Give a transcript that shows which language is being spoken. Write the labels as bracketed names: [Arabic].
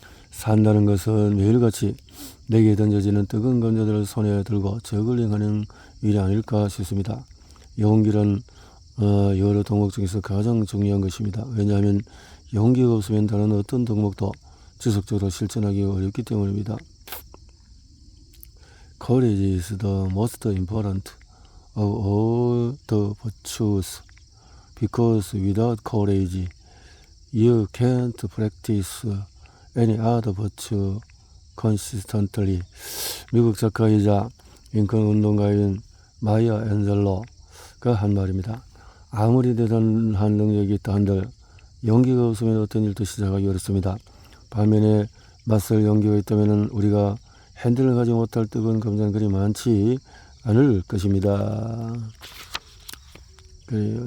[Korean] 산다는 것은 매일같이 내게 던져지는 뜨거운 감자들을 손에 들고 저글링하는 일이 아닐까 싶습니다. 용기는 여러 덕목 중에서 가장 중요한 것입니다. 왜냐하면 용기가 없으면 다른 어떤 덕목도 지속적으로 실천하기 어렵기 때문입니다. [English] Courage is the most important of all the virtues because without courage you can't practice any other virtue consistently. [Korean] 미국 작가이자 링컨 운동가인 마이아 앤젤로가 한 말입니다. 아무리 대단한 능력이 있다 한들 용기가 없으면 어떤 일도 시작하기 어렵습니다. 반면에 맞설 용기가 있다면 우리가 핸들을 가지 못할 뜨거운 감정은 그리 많지 않을 것입니다. 그래요.